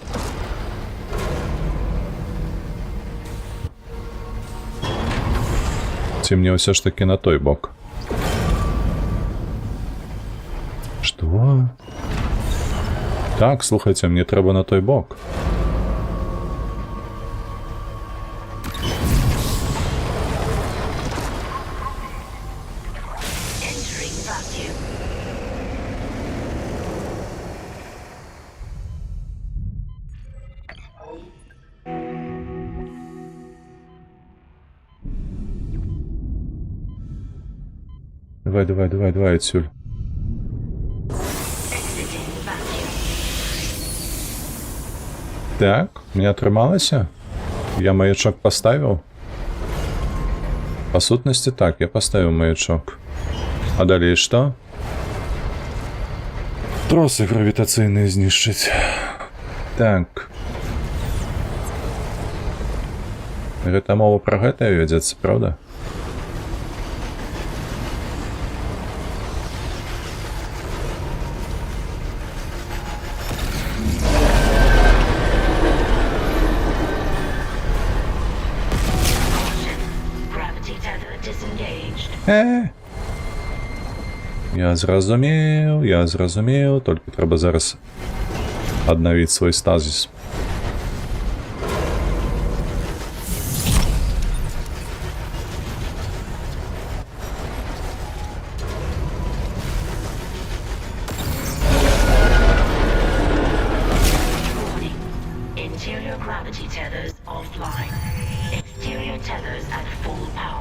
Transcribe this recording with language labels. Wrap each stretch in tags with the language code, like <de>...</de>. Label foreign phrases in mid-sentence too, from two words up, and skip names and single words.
<be>Ці мне ўсё ж таки на той бок. Што? Так, слухайте, мне трэба на той бок.</be> <en>Entering vacuum.</en> <be>Давай, отсюль.</be> <en>Exiting vacuum.</en> <be>Так, мне атрымалася? Я маячок поставіў? Па сутнасці так, я поставіў маячок. А далей што? Тросы гравітацыйныя знішчыць. Так. Гэта мова пра гэта вядзецца, правда?</be> <en>Gravity tether disengaged.</en> <be>Я зразумеў, толькі трэба зараз аднавіць свой стазіс.</be> <en>Warning. Interior gravity tethers offline. Exterior tethers at full power.</en>